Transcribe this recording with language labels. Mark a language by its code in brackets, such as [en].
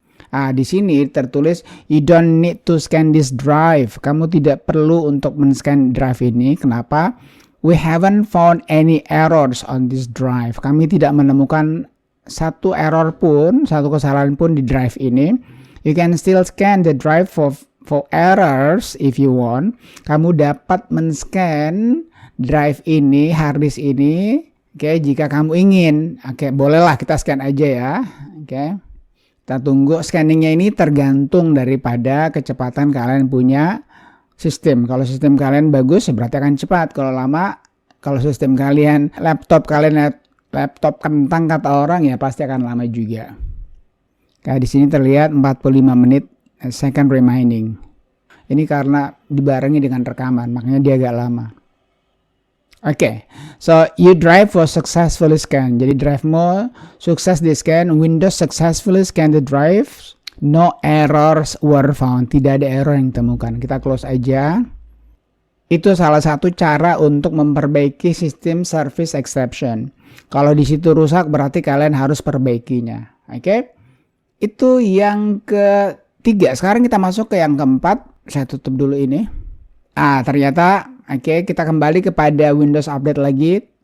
[id] Di sini tertulis [en] you don't need to scan this drive. [id] Kamu tidak perlu untuk men-scan drive ini. Kenapa? [en] We haven't found any errors on this drive. [id] Kami tidak menemukan satu error pun, satu kesalahan pun di drive ini. [en] You can still scan the drive for errors if you want. [id] Kamu dapat men-scan drive ini, hard disk ini, oke, jika kamu ingin. Oke, bolehlah kita scan aja ya. Oke. Kita tunggu scanningnya ini tergantung daripada kecepatan kalian punya sistem. Kalau sistem kalian bagus berarti akan cepat. Kalau lama, kalau sistem kalian laptop kentang kata orang ya pasti akan lama juga. Kayak di sini terlihat 45 menit second remaining. Ini karena dibarengi dengan rekaman, makanya dia agak lama. [en] Oke, so your drive was successfully scanned. [id] Jadi drive-mu sukses di scan, [en] Windows successfully scan the drive, no errors were found. [id] Tidak ada error yang ditemukan. Kita close aja. Itu salah satu cara untuk memperbaiki sistem service exception. Kalau di situ rusak berarti kalian harus perbaikinya. Oke, itu yang ketiga. Sekarang kita masuk ke yang keempat. Saya tutup dulu ini. Ternyata oke, kita kembali kepada Windows Update lagi.